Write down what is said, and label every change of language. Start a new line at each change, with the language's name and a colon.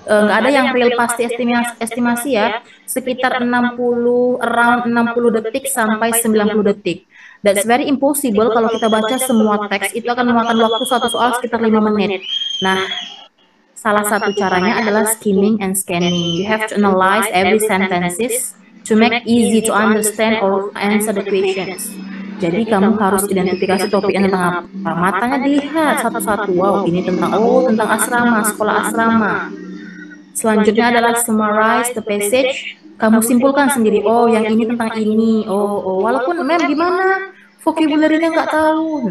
Indonesian: Nggak ada yang real pasti estimasi ya. Sekitar around 60 detik sampai 90 detik.
English: That's very impossible
Indonesian: kalau kita baca semua teks. Itu akan memakan waktu satu soal sekitar 5 menit. Nah, salah satu caranya adalah skimming and scanning.
English: You have to analyze every sentences to make easy to understand or answer the questions.
Indonesian: Jadi kamu harus identifikasi topiknya tentang apa. Matanya dilihat satu-satu. Wow, ini tentang asrama, sekolah asrama. Selanjutnya adalah
English: summarize the passage.
Indonesian: Kamu simpulkan sendiri. Oh, yang ini tentang ini. Oh. Walaupun gimana? Vocabulary-nya nggak tahu.